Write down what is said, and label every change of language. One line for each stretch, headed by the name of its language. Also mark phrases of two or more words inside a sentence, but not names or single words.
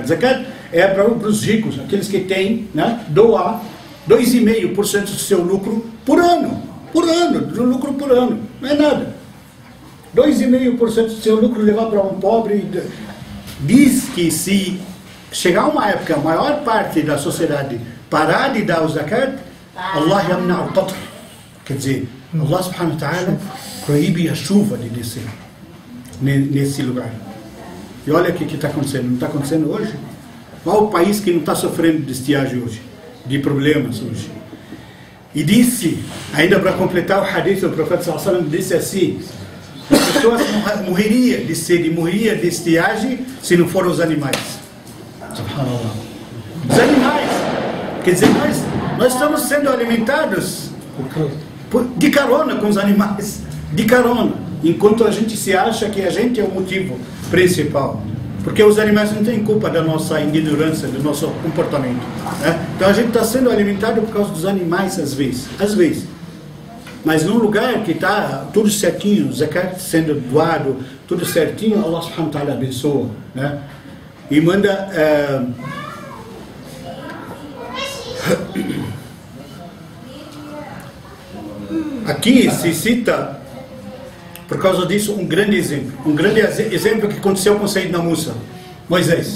Portuguese: Zakat é para os ricos, aqueles que têm, né, doar 2,5% do seu lucro por ano, do lucro por ano, não é nada. 2,5% do seu lucro levar para um pobre. Diz que se chegar uma época, a maior parte da sociedade parar de dar o zakat,
Arabic: الله يمنع القطر.
Portuguese: Quer dizer,
Arabic: الله سبحانه وتعالى
Portuguese: proíbe a chuva de descer nesse lugar. E olha o que está acontecendo. Não está acontecendo hoje? Qual o país que não está sofrendo de estiagem hoje? De problemas hoje? E disse, ainda para completar o hadith, o profeta
Arabic: صلى الله عليه وسلم
Portuguese: disse assim: as pessoas morreriam de sede, morreriam de estiagem se não foram os animais. Subhanallah. Os animais. Quer dizer, nós estamos sendo alimentados de carona com os animais. De carona. Enquanto a gente se acha que a gente é o motivo principal. Porque os animais não têm culpa da nossa ignorância, do nosso comportamento. Né? Então a gente está sendo alimentado por causa dos animais às vezes. Às vezes. Mas num lugar que está tudo certinho, zakat sendo doado, tudo certinho,
Arabic: الله سبحانه وتعالى
Portuguese: abençoa. Né? E manda... Aqui se cita, por causa disso, um grande exemplo que aconteceu com Sayyidina Musa, Moisés.